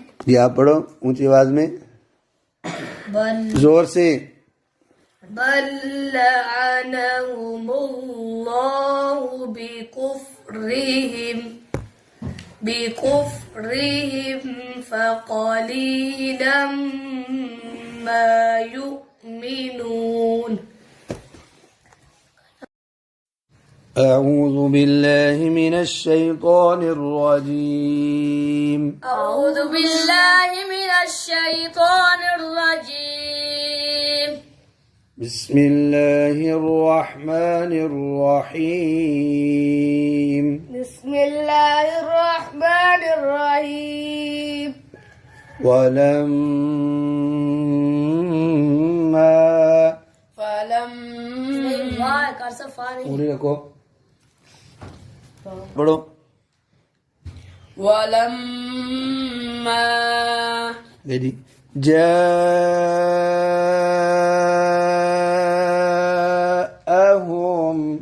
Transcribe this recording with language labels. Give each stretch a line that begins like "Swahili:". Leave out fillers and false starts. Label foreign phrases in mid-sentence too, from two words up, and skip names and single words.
Hindi: ये आप पढ़ो ऊंची आवाज में, जोर से।
Arabic: بل لعنهم الله بكفرهم فقليلا ما يؤمنون. أعوذ بالله من الشيطان الرجيم أعوذ بالله من الشيطان الرجيم بسم الله الرحمن الرحيم بسم الله الرحمن الرحيم
Hindi: ولما पूरी रखो, पढ़ो।
Arabic: ولما जी جاءهم,